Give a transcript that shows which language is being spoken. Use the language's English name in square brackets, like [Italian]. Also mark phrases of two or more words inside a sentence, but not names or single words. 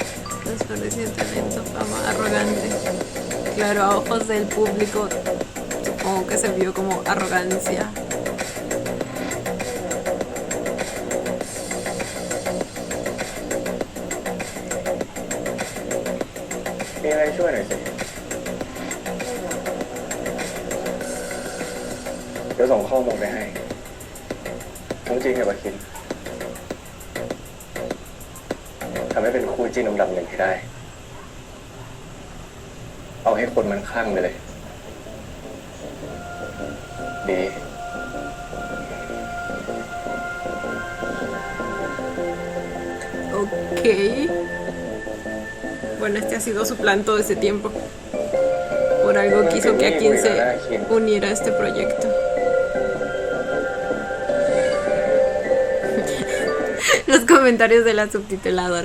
[Spanish] Desperdicio de talento, fama, arrogante. Claro, a ojos del público, supongo que se vio como arrogancia. [Thai] มีอะไรช่วยหน่อยสิเดี๋ยวส่งข้อมูลไปให้ทั้งจริงกับอาคินทำให้เป็นคู่จิ้นอันดับหนึ่งให้ได้ เอาให้คนมันคลั่งไปเลย ดี Ok. [Spanish] Bueno, este ha sido su plan todo ese tiempo. Por algo quiso que Akin se uniera a este proyecto. Los comentarios de la subtituladora.